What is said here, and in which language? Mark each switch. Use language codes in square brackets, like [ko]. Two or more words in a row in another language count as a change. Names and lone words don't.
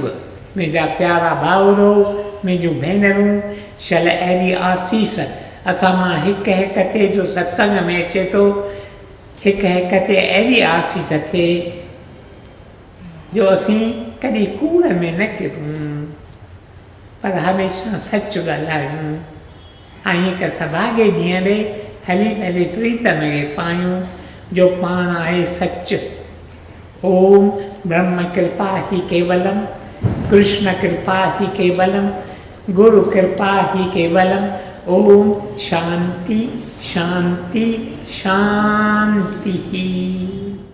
[sd] मुंहिंजा प्यारा भाउरो, मुंहिंजूं भेनरूं, शायदि अहिड़ी आसीस असां मां हिकु हिकु ते जो सत्संग में अचे थो, हिकु हिकु ते अहिड़ी आसीस थिए जो असीं कॾहिं कूड़ में न किरूं, पर हमेशह सच ॻाल्हायूं ऐं हिकु सभागे ॾींहं ॾे हली पंहिंजे प्रीतम खे पायूं जो पाण आहे सच। [sa] ओम ब्रह्म कृपा ही केवलम, कृष्ण कृपा ही केवलम, गुरु कृपा ही केवलम। ओम शांति शांति शांति।